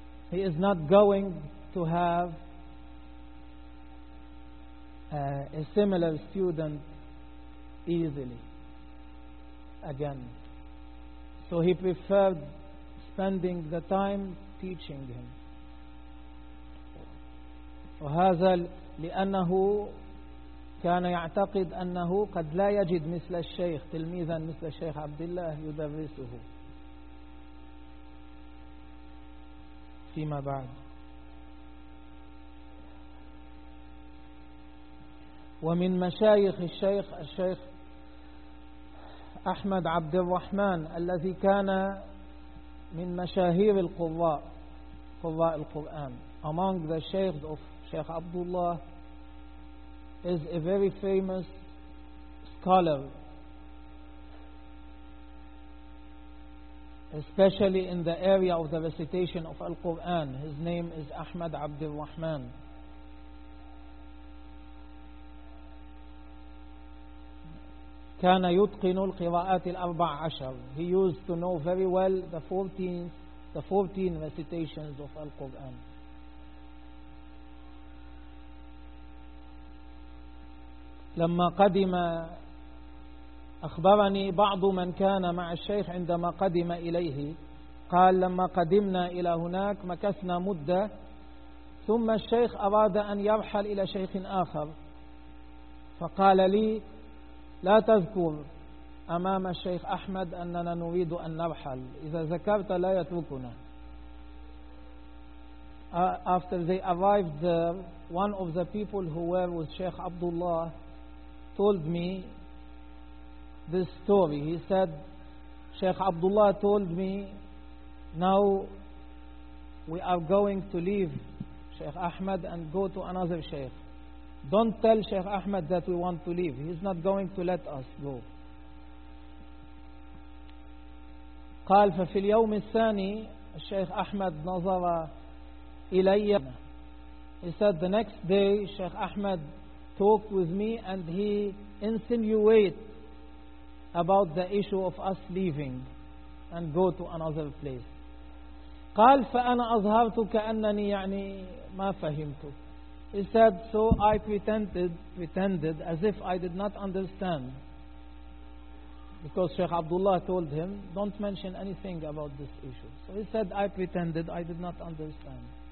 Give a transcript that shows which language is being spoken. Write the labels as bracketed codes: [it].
[en] He is not going to have a similar student easily again. So he preferred spending the time teaching him. [ar] وهذا لأنه كان يعتقد أنه قد لا يجد مثل الشيخ تلميذا مثل الشيخ عبد الله يدرسه فيما بعد. ومن مشايخ الشيخ الشيخ أحمد عبد الرحمن الذي كان من مشاهير القراء قراء القرآن. [en] Among the شيخ of Sheikh Abdullah is a very famous scholar, especially in the area of the recitation of Al-Quran. His name is Ahmad Abdul Rahman. [ar] كان يتقن القراءات الأربع عشر. [en] He used to know very well the 14 recitations of Al-Quran. [ar] لما قدم أخبرني بعض من كان مع الشيخ عندما قدم إليه قال لما قدمنا إلى هناك مكثنا مدة ثم الشيخ أراد أن يرحل إلى شيخ آخر فقال لي لا تذكر أمام الشيخ أحمد أننا نريد أن نرحل إذا ذكرت لا يتركنا. [en] After they arrived there, one of the people who were with Sheikh Abdullah told me this story. He said, Sheikh Abdullah told me, now we are going to leave Sheikh Ahmed and go to another Sheikh. Don't tell Sheikh Ahmed that we want to leave. He's not going to let us go. [ar] قال ففي اليوم الثاني الشيخ أحمد نظر إلي. [en] He said, the next day Sheikh Ahmed talked with me and he insinuate about the issue of us leaving and go to another place. [ar] قال فأنا أظهرت كأنني يعني ما فهمت. [en] He said, so I pretended as if I did not understand, because Sheikh Abdullah told him, don't mention anything about this issue. So he said, I pretended I did not understand.